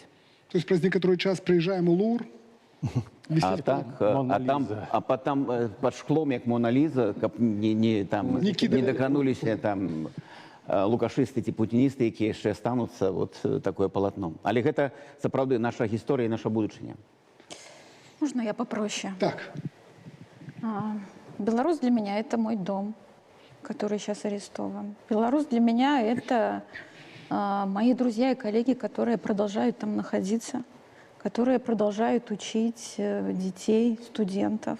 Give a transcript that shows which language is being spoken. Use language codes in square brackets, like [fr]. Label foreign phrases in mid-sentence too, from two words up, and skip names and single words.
[ru] То есть [be] праз некаторы час прыязджаем у Лувр, [ru] А потом под [be] шклом, як Мона Ліза, каб не дакрануліся там лукашысты ці путіністы, якія яшчэ астануцца, [ru] вот такое [be] палатно. Але гэта сапраўды наша гісторыя і наша будучыня. [ru] Можно я попроще? Так. Беларусь для меня — это мой дом, который сейчас арестован. Беларусь для меня — это мои друзья и коллеги, которые продолжают там находиться, которые продолжают учить детей, студентов.